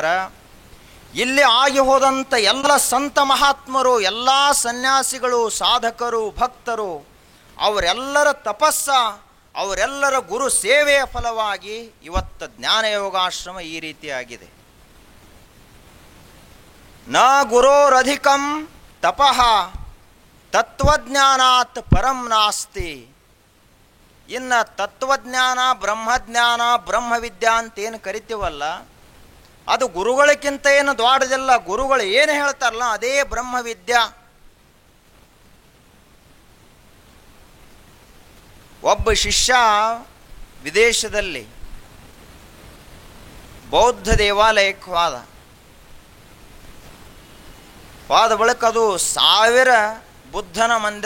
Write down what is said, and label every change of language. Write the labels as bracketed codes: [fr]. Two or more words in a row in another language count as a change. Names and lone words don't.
[kn] ಇಲ್ಲಿ ಆಗಿ ಹೋದಂಥ ಎಲ್ಲ ಸಂತ ಮಹಾತ್ಮರು, ಎಲ್ಲ ಸನ್ಯಾಸಿಗಳು, ಸಾಧಕರು, ಭಕ್ತರು, ಅವರೆಲ್ಲರ ತಪಸ್ಸ, ಅವರೆಲ್ಲರ ಗುರು ಸೇವೆಯ ಫಲವಾಗಿ ಇವತ್ತು ಜ್ಞಾನಯೋಗಾಶ್ರಮ ಈ ರೀತಿಯಾಗಿದೆ. [sa] ನ ಗುರೋರಧಿಕಂ ತಪಃ ತತ್ವಜ್ಞಾನಾತ್ ಪರಂ ನಾಸ್ತಿ. [kn] ಇನ್ನು ತತ್ವಜ್ಞಾನ, ಬ್ರಹ್ಮಜ್ಞಾನ, ಬ್ರಹ್ಮವಿದ್ಯಾ ಅಂತೇನು ಕರಿತೀವಲ್ಲ, ಅದು ಗುರುಗಳಕ್ಕಿಂತ ಏನು ದೊಡ್ಡದಿಲ್ಲ. ಗುರುಗಳು ಏನು ಹೇಳ್ತಾರಲ್ಲ ಅದೇ ಬ್ರಹ್ಮವಿದ್ಯಾ. ಒಬ್ಬ ಶಿಷ್ಯ ವಿದೇಶದಲ್ಲಿ ಬೌದ್ಧ ದೇವಾಲಯಕ್ಕೆ ಹೋದ ಬಳಿಕ ಅದು 1000 ಬುದ್ಧನ ಮಂದಿರ.